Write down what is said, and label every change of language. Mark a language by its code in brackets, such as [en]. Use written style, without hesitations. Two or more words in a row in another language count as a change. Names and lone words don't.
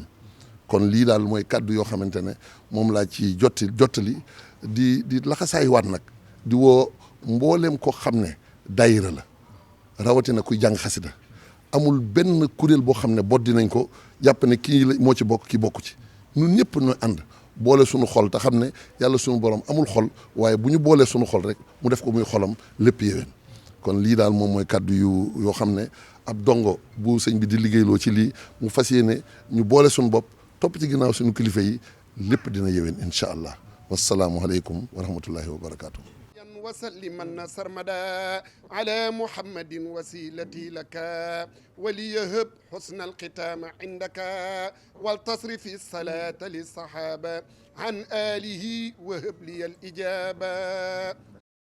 [wo] kon lii daal mooy kàddu yoo xamante ne moom laa ci jottali di laxasaay waat nag di woo mbooleem ko xam ne daayira la rawatina kuy jàng xasida amul benn kuréel boo xam ne boddi nañ ko jàpp ne kii moo ci bokk kii bokku ci ñun ñëpp ñu ànd boole suñu xol te xam ne yàlla suñu borom amul xol waaye bu ñu boolee suñu xol rek mu def ko muy xolam lépp yéwén. kon lii daal moom mooy kàddu yoo xam ne ab dongo bu sëñ bi di liggéeyloo ci lii mu fas yéene ñu boole suñu bopp topp ci ginnaaw suñu kilifa yi lépp dina yéwén [ar] إن شاء الله والسلام عليكم ورحمة الله وبركاته. وسلمن سرمدا على محمد وسيلتي لك وليهب حسن الختام عندك والتصرف الصلاة للصحابة عن آله وهب لي الإجابة.